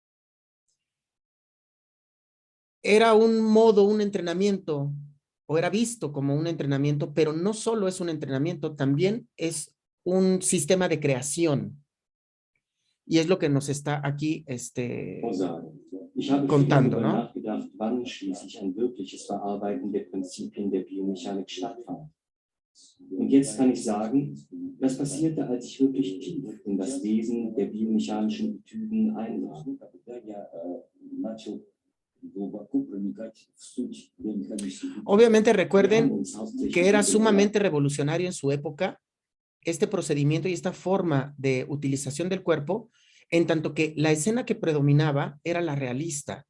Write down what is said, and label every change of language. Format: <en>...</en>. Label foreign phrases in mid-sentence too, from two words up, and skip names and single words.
<es>Era un entrenamiento, o era visto como un entrenamiento, pero no solo es un entrenamiento, también es un sistema de creación. Y es lo que nos está aquí contando, ¿no?</es> <de>Wann schließlich ein wirkliches Verarbeiten der Prinzipien der Biomechanik stattfand. Und jetzt kann ich sagen, das passierte, als ich wirklich tief in das Wesen der biomechanischen Etüden eindrang.</de> <es>Obviamente recuerden que era sumamente revolucionario en su época este procedimiento y esta forma de utilización del cuerpo, en tanto que la escena que predominaba era la realista.</es>